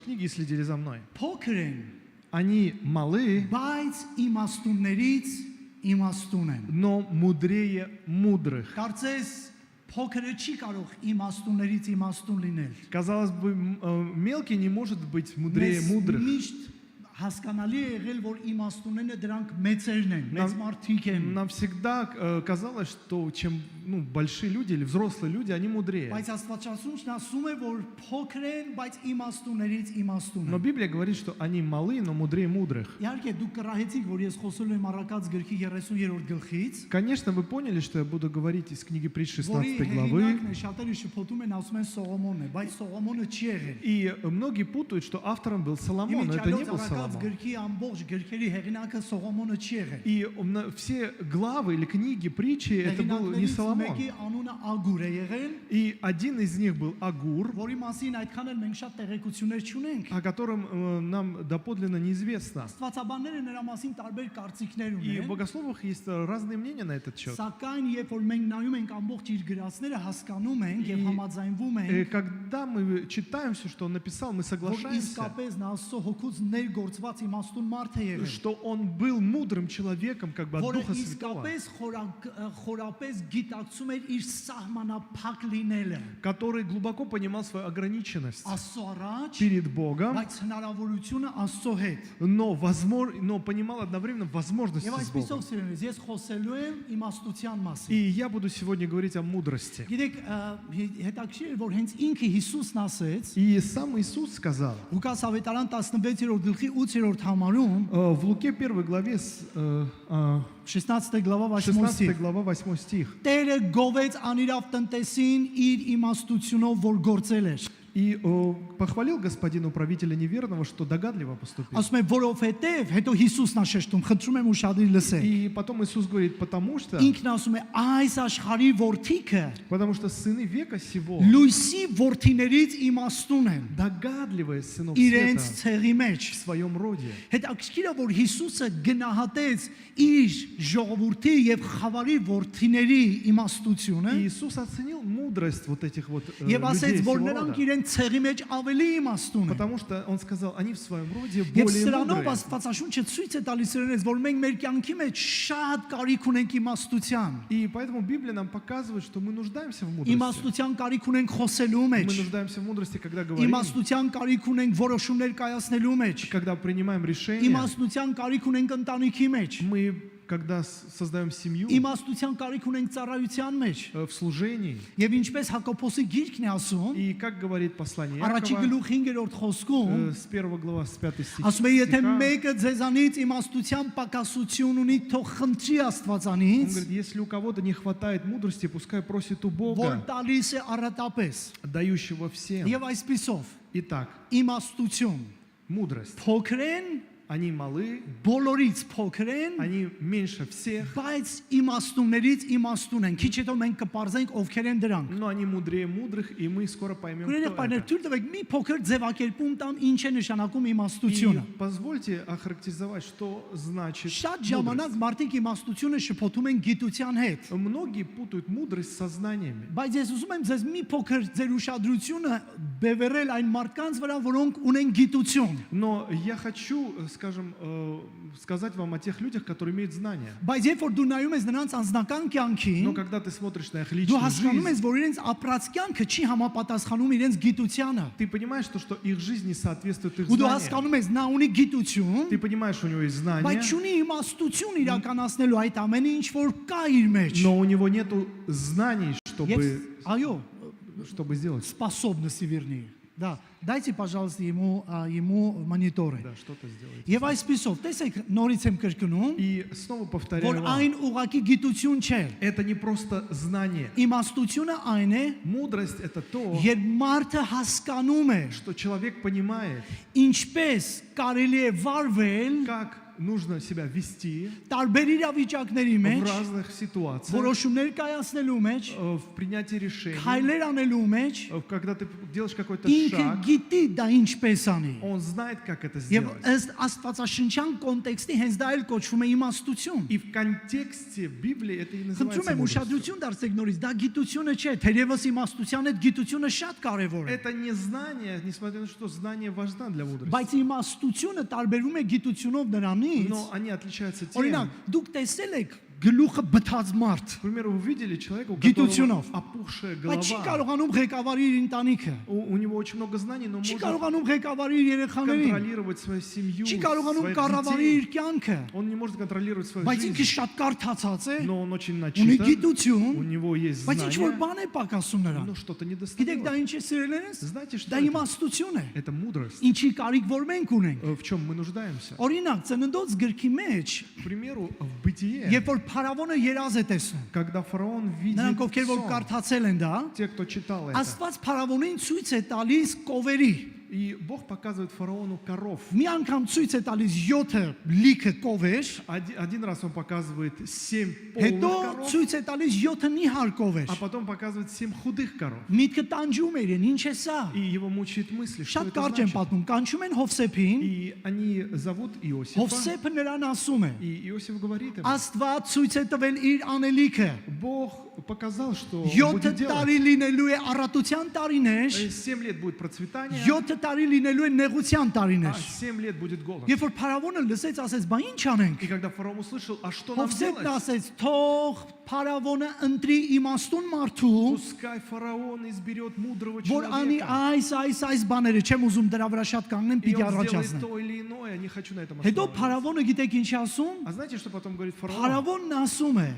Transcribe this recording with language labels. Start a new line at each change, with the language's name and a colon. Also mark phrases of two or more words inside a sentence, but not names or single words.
Russian: книги и следили за мной.
Armenian: Փոքր են,
Russian: Они малы,
Armenian: բայց իմաստուններից իմաստուն են։
Russian: но мудрее мудрых.
Armenian: Կարծես փոքրը չի կարող իմաստուններից իմաստուն լինել։
Russian: Казалось бы, мелкий не может быть мудрее мудрых.
Armenian: Միշտ հասկանալի է եղել, որ իմաստունները դրանք մեծերն են, մեծ մարդիկ են։
Russian: Нам всегда казалось, что чем большие люди или взрослые люди, они мудрее.
Armenian: Բայց Աստվածաշունչն ասում է, որ փոքր են, բայց իմաստուններից իմաստուն
Russian: Но
Armenian: են։
Russian: Библия говорит, что они малы, но мудрее мудрых.
Armenian: Իհարկե դուք կռահեցիք, որ ես խոսելու եմ Առակաց գրքի 30-րդ գլխից,
Russian: Конечно, вы поняли, что я буду говорить из книги Притч
Armenian: որի
Russian: 16 главы.
Armenian: հեղինակն է, շատերը շփոթում են, ասում են Սողոմոնն է, բայց Սողոմոնը չի եղել։
Russian: И многие путают, что автором был Соломон, но это не был
Armenian: Առակաց
Russian: Соломон.
Armenian: գրքի ամբողջ գրքերի հեղինակը Սողոմոնը չի եղել։
Russian: И все главы или книги притчи, это был не
Armenian: Հեղինակներից
Russian: Соломон.
Armenian: մեկի անունը Ագուր է եղել,
Russian: И один из них был Агур,
Armenian: որի մասին այդքան էլ մենք շատ տեղեկություններ չունենք։
Russian: о котором нам доподлинно неизвестно.
Armenian: Աստվածաբանները նրա մասին տարբեր կարծիքներ
Russian: И в
Armenian: ունեն։
Russian: богословах есть разные мнения на этот счет.
Armenian: Սակայն երբ որ մենք նայում ենք ամբողջ իր գրածները, հասկանում ենք եւ համաձայնվում ենք,
Russian: Когда мы читаем все, что он написал, мы
Armenian: որ
Russian: соглашаемся,
Armenian: իսկապես նա Աստծո հոգուց ներգործված իմաստուն մարդ է եղել,
Russian: что он был мудрым человеком, как бы от
Armenian: որը
Russian: Духа Святого,
Armenian: իսկապես խորապես գիտակցում էր իր սահմանափակ լինելը
Russian: который глубоко понимал свою ограниченность
Armenian: Աստծո առաջ,
Russian: перед Богом,
Armenian: բայց հնարավորությունը Աստծո հետ։
Russian: но понимал одновременно возможности
Armenian: Եվ
Russian: с
Armenian: այսպեսով
Russian: Богом.
Armenian: սիրելիներ, ես խոսելու եմ իմաստության
Russian: И
Armenian: մասին։
Russian: я буду сегодня говорить о мудрости.
Armenian: Գիտեք, հետաքրքիր է, որ հենց ինքը Հիսուսն ասեց,
Russian: И сам Иисус сказал
Armenian: Լուկաս ավետարան 16-րդ գլխի 8-րդ համարում,
Russian: в Луке 1 главе, 16 глава 8 16 стих, глава 8 стих.
Armenian: Տերը գովեց անիրավ տնտեսին իր իմաստությունով, որ գործել էր։
Russian: И похвалил господин управителя неверного, что догадливо поступил.
Armenian: Ասում է, որովհետև, հետո Հիսուսն է շեշտում, խնդրում եմ ուշադիր լսեք։
Russian: И потом Иисус говорит, потому что
Armenian: Ինքն ասում է, այս աշխարհի որդիքը
Russian: сыны века сего,
Armenian: լույսի որդիներից իմաստուն են
Russian: догадливые сынов
Armenian: իրենց
Russian: света
Armenian: ցեղի մեջ։
Russian: в своем роде.
Armenian: Հետաքրքիր է, որ Հիսուսը գնահատեց իր ժողովրդի եւ խավարի որդիների իմաստությունը
Russian: И Иисус оценил мудрость вот этих вот
Armenian: եւ
Russian: людей
Armenian: ասեց,
Russian: сего
Armenian: որ
Russian: рода.
Armenian: նրանք իրենց ցեղի մեջ ավելի իմաստուն են։
Russian: Потому что он сказал, они в своем роде
Armenian: Եվ
Russian: более
Armenian: սրանով
Russian: мудрые.
Armenian: Աստվածաշունչը ցույց է տալիս իրենից, որ մենք մեր կյանքի մեջ շատ կարիք ունենք իմաստության։
Russian: И поэтому Библия нам показывает, что мы нуждаемся в мудрости.
Armenian: Իմաստության կարիք ունենք խոսելու մեջ։
Russian: Мы нуждаемся в мудрости, когда говорим,
Armenian: Իմաստության կարիք ունենք որոշումներ կայացնելու մեջ։
Russian: когда принимаем решения.
Armenian: Իմաստության կարիք ունենք ընտանիքի մեջ։
Russian: Мы, когда создаем семью,
Armenian: Իմաստության կարիք ունենք ծառայության մեջ։
Russian: в служении.
Armenian: Եվ ինչպես Հակոբոսի գիրքն է ասում,
Russian: И как говорит послание
Armenian: առաջի
Russian: Иакова,
Armenian: գլուխ 5-րդ խոսքում,
Russian: с 1 глава, с 5
Armenian: ասում է, եթե
Russian: стиха,
Armenian: մեկը ձեզանից իմաստության պակասություն ունի, թող խնդրի
Russian: он
Armenian: Աստվածանից,
Russian: говорит, если у кого-то не хватает мудрости, пускай просит у
Armenian: որ
Russian: Бога,
Armenian: տալիս է առատապես։
Russian: дающего всем.
Armenian: Եվ այսպիսով
Russian: Итак,
Armenian: իմաստություն
Russian: мудрость.
Armenian: փոքր են,
Russian: Они малы,
Armenian: բոլորից փոքր են,
Russian: они меньше всех,
Armenian: բայց իմաստուններից իմաստուն են։ Քիչ հետո մենք կպարզենք ովքեր են դրանք։
Russian: но они мудрее мудрых, и мы скоро поймем,
Armenian: Գույնը
Russian: кто
Armenian: պայներ
Russian: это.
Armenian: թույլ տվեք մի փոքր ձևակերպում տամ ինչ է նշանակում իմաստությունը։
Russian: И позвольте охарактеризовать, что значит
Armenian: Շատ
Russian: мудрость.
Armenian: ժամանակ մարդիկ իմաստությունը շփոթում են գիտության հետ։
Russian: Многие путают мудрость с сознаниями.
Armenian: Բայց ես ուզում եմ ձեզ մի փոքր ձեր ուշադրությունը բևեռել այն մարդկանց վրա, որոնք ունեն գիտություն։
Russian: Но я хочу, скажем, сказать вам о тех людях, которые имеют знания.
Armenian: Բայց երբ որ դու նայում ես նրանց անձնական կյանքին,
Russian: Но когда ты смотришь на их
Armenian: դու
Russian: личную
Armenian: հասկանում
Russian: жизнь,
Armenian: ես, որ իրենց ապրած կյանքը չի համապատասխանում իրենց գիտությանը։
Russian: ты понимаешь, что их жизнь не соответствует их
Armenian: Ու դու
Russian: знаниям.
Armenian: հասկանում ես, նա ունի գիտություն,
Russian: Ты понимаешь, у него есть знания,
Armenian: բայց չունի իմաստություն իրականացնելու այդ ամենը, ինչ որ կա իր մեջ։
Russian: но у него нету знаний, Եվ այո, чтобы сделать. способности вернее. Да, дайте, пожалуйста, ему мониторы. Да, что-то сделать.
Armenian: Եվ այսպիսով, տեսեք, նորից եմ կրկնում,
Russian: И снова повторяю
Armenian: որ
Russian: вам,
Armenian: այն ուղակի գիտություն չէ։
Russian: это не просто знание.
Armenian: Իմաստությունը այն է,
Russian: Мудрость — это то,
Armenian: երբ մարդը հասկանում է,
Russian: что человек понимает,
Armenian: ինչպես կարելի է վարվել
Russian: как нужно себя вести
Armenian: տարբեր իրավիճակների
Russian: в
Armenian: մեջ,
Russian: разных ситуациях,
Armenian: որոշումներ կայացնելու մեջ,
Russian: в принятии решений,
Armenian: քայլեր անելու մեջ,
Russian: когда ты делаешь какой-то
Armenian: ինքը
Russian: шаг,
Armenian: գիտի դա ինչպես անի։
Russian: он знает, как это
Armenian: Եվ
Russian: сделать.
Armenian: ըստ աստվածաշնչյան կոնտեքստի հենց դա էլ կոչվում է իմաստություն։
Russian: И в контексте Библии это и
Armenian: Խնդրում
Russian: называется
Armenian: եմ
Russian: мудростью.
Armenian: ուշադրություն դարձեք նորից, դա գիտությունը չէ, թերևս իմաստության հետ գիտությունը շատ կարևոր է։
Russian: Это не знание, несмотря на что знание важно для мудрости.
Armenian: Բայց իմաստությունը տարբերվում է գիտությունով նրանից։
Russian: Но они отличаются тем.
Armenian: Օրինակ, դուք տեսել եք գլուխը բթած մարդ,
Russian: К примеру, вы видели человека, у
Armenian: Գիտությունով.
Russian: которого опухшая
Armenian: բայց չի
Russian: голова.
Armenian: կարողանում ղեկավարի իր ընտանիքը,
Russian: У него очень много знаний, но
Armenian: չի
Russian: может
Armenian: կարողանում ղեկավարի իր երեխաներին,
Russian: контролировать свою семью,
Armenian: չի կարողանում
Russian: своих
Armenian: կառավարի
Russian: детей.
Armenian: իր կյանքը,
Russian: Он не может контролировать свою
Armenian: բայց ինքը
Russian: жизнь,
Armenian: շատ կարդացած է,
Russian: но он очень
Armenian: ունի
Russian: начитан, у
Armenian: գիտություն,
Russian: него есть
Armenian: բայց ինչ որ
Russian: знания,
Armenian: բան է պակասում նրան։
Russian: но что-то
Armenian: Գիտեք դա
Russian: недостает.
Armenian: ինչ է սիրելիներս։
Russian: Знаете, что
Armenian: Դա
Russian: это?
Armenian: իմաստություն է,
Russian: Это мудрость.
Armenian: ինչի կարիք որ մենք ունենք։
Russian: В чем мы нуждаемся?
Armenian: Օրինակ, ծննդոց գրքի մեջ,
Russian: К примеру, в бытие,
Armenian: երբ որ փարավոնը երազ է տեսնում,
Russian: когда фараон видит
Armenian: նրանք ովքեր որ
Russian: сон,
Armenian: կարդացել են դա,
Russian: те, кто читал это,
Armenian: Աստված փարավոնին ցույց է տալիս կովերի։
Russian: и Бог показывает фараону коров.
Armenian: Մի անգամ ցույց է տալիս 7 լիքը կովեր,
Russian: Один раз он показывает 7
Armenian: հետո
Russian: полных коров,
Armenian: ցույց է տալիս 7 նիհար կովեր։
Russian: а потом показывает 7 худых коров.
Armenian: Միտքը տանջում է իրեն, ինչ է սա։
Russian: И его мучает мысли, что
Armenian: Շատ
Russian: это
Armenian: կարճ են
Russian: значит.
Armenian: պատմում, կանչում են Հովսեփին,
Russian: И они зовут Иосифа,
Armenian: Հովսեփը նրան ասում է.
Russian: и Иосиф говорит ему,
Armenian: Աստված ցույց է տվել իր անելիքը։
Russian: Бог показал, что он
Armenian: 7
Russian: будет делать.
Armenian: տարի լինելու է առատության տարիներ,
Russian: 7 лет будет процветание,
Armenian: 7 տարի լինելու է նեղության
Russian: а
Armenian: տարիներ։
Russian: 7 лет будет голод.
Armenian: Երբ որ փարավոնը լսեց, ասեց, «Բա ինչ անենք»։
Russian: И когда фараон услышал, а что нам
Armenian: Հովսեփն
Russian: делать?
Armenian: ասեց, «Թող փարավոնը ընտրի իմաստուն մարդու,
Russian: Пускай фараон изберет мудрого
Armenian: որ անի
Russian: человека,
Armenian: այս բաները, չեմ уզում дրա վրա շատ կանգնեմ,
Russian: и
Armenian: պիտի
Russian: он сделает
Armenian: առաջացնեմ»։
Russian: то или иное, не хочу на этом
Armenian: Հետո
Russian: останавливаться.
Armenian: փարավոնը գիտեք ինչ ասում։
Russian: А знаете, что потом говорит фараон?
Armenian: Փարավոնն ասում է.